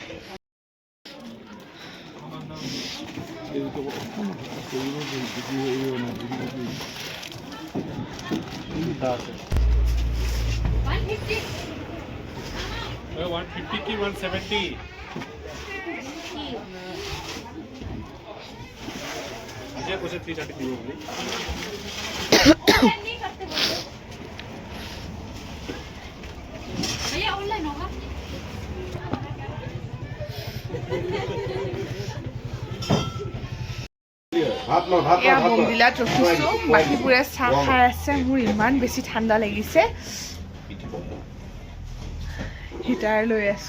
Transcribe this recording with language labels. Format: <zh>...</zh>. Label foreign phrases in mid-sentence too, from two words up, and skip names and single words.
<hi>$150 की 170 मुझे कुछ 330 दी होगी। भैया ऑनलाइन होगा।</hi> <as>এয়া বমদিলাত ৰখিছোঁ, বাকীবোৰে চাহ খাই আছে। মোৰ ইমান বেছি ঠাণ্ডা লাগিছে, হিটাৰ লৈ আছোঁ।</as>